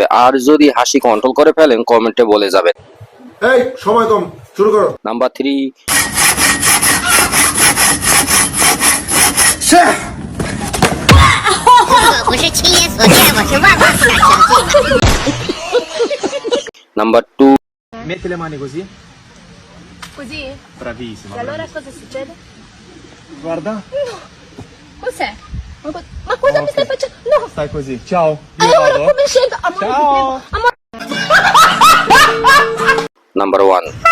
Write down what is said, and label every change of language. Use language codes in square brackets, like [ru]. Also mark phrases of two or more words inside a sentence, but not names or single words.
[bn] আর যদি হাসি কন্ট্রোল করে ফেলেন কমেন্টে বলে যাবেন। এই সময় কম, শুরু করো। নাম্বার 3। নাম্বার 2। [it] Mette le mani così. Così? Bravissima. E allora bravissima. cosa succede? Guarda. Cos'è? Ma cosa mi stai facendo? No! Stai così. Ciao. Io Allora vado. come scendo? Amore, Ciao. ti prego. Amore. [bn] নাম্বার 1।